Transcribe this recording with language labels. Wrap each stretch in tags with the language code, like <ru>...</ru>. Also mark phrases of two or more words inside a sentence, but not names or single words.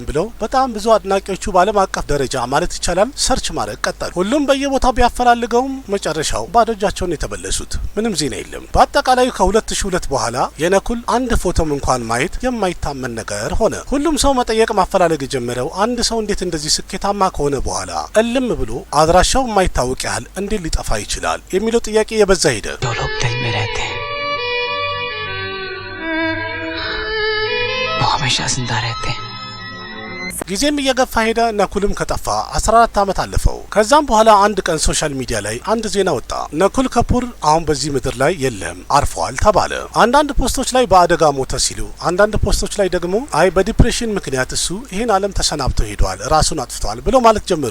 <am>ብለው በጣም ብዙ አድናቂዎቹ በዓለም አቀፍ ደረጃ ማለት ይቻላል ሰርች ማድረግ ቀጠሉ። ሁሉም በየቦታው ቢያፈላልገውም መጨረሻው ባዶ እጃቸውን የተመለሱት ምንም ዜና የለም። በአጠቃላይ ከ2002 በኋላ የነኩል አንድ ፎቶም እንኳን ማየት የማይታመን ነገር ሆነ። ሁሉም ሰው መጠየቅ ማፈላለግ የጀመረው አንድ ሰው እንዴት እንደዚህ ስኬታማ ከሆነ በኋላ እልም ብሎ አድራሻው የማይታወቅ ያህል እንዴት ሊጠፋ ይችላል የሚለው ጥያቄ የበዛ ሄደ።</am> <hi>हमेशा जिंदा रहते हैं।</hi> <am>ጊዜም እየገፋ ሄደ። ነኩልም ከጠፋ 14 ዓመት አለፈው። ከዛም በኋላ አንድ ቀን ሶሻል ሚዲያ ላይ አንድ ዜና ወጣ። ነኩል ከፑር አሁን በዚህ ምድር ላይ የለም አርፏል ተባለ። አንዳንድ ፖስቶች ላይ በአደጋ ሞተ ሲሉ፣ አንዳንድ ፖስቶች ላይ ደግሞ አይ በዲፕሬሽን ምክንያት እሱ ይሄን ዓለም ተሰናብቶ ሄዷል፣ ራሱን አጥፍቷል ብሎ ማለት ጀመሩ።</am>